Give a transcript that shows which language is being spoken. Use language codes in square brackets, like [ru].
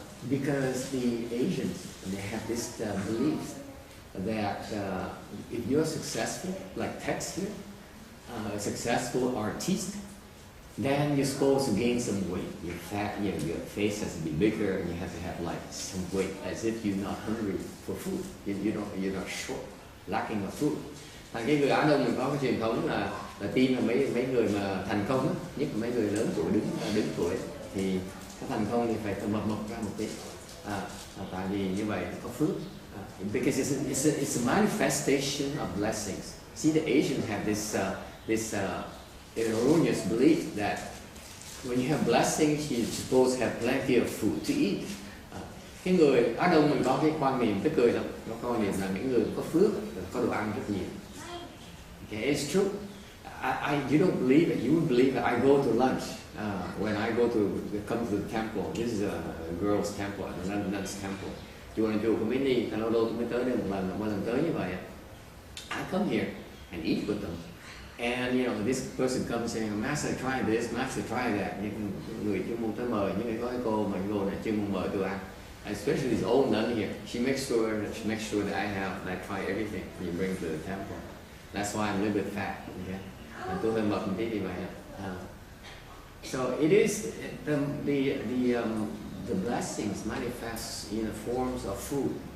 [en] Because the Asians, they have this belief that if you're successful, like Tex here, a successful artist, then you're supposed to gain some weight. You're fat, your face has to be bigger, and you have to have like some weight, as if you're not hungry for food. You're not short, lacking of food. [vi] Thành cái người Á Đông mình có cái truyền thống là tin là mấy người mà thành công á, nhất là mấy người lớn tuổi đứng tuổi thì cái thành công thì phải mập ra một tí. Tại vì như vậy có phước. [en] Because it's a manifestation of blessings. See, the Asians have this erroneous belief that when you have blessings, you're supposed to have plenty of food to eat. [vi] Cái người Á Đông mình có cái quan niệm tức cười lắm, có quan niệm là những người có phước có đồ ăn rất nhiều. [en] Okay, it's true. You don't believe it. You would believe that I go to lunch when I come to the temple. This is a girls' temple, a nun's temple. [vi] Chùa của Minnie, lâu lâu tôi mới tới đây một lần tới như vậy. [en] I come here and eat with them. And this person comes saying, Master, try this, Master, try that. [vi] Những người chuyên môn tới mời, những người có cái cô mà cô này chuyên môn mời tôi ăn. [en] Especially this old nun here, she makes sure that I try everything when you bring to the temple. That's why I'm a little bit fat. Okay? [vi] Tôi hơi mập một tí vì vậy. [en] So it is the blessings manifest in the forms of food.